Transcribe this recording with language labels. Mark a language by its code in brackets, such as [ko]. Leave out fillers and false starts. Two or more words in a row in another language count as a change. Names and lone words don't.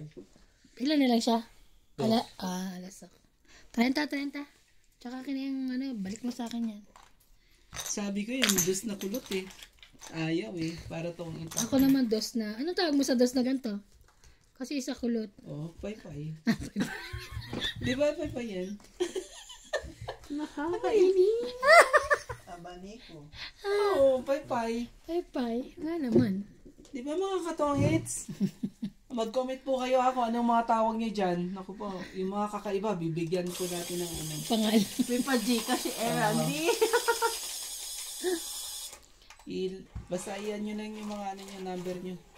[tl] Ilan na lang siya? Alas ako. 30. Tsaka yung balik mo sa akin yan. Sabi ko yun, dos na kulot eh. Ayaw eh, para tong ito. Ako naman dos na. Anong tawag mo sa dos na ganito? Kasi isa kulot. Oh, pay-pay. Di ba pay-pay yan? Nakakainis. Abaniko. Oo, pay-pay. Pay. Nga naman. Di ba mga katongits? Mag-comment po kayo kung anong mga tawag niyo dyan. Naku po, yung mga kakaiba, bibigyan po natin ng ano. Pangalan. May pa-G kasi Randy. Basta iyan nyo lang yung mga ano nyo, number nyo.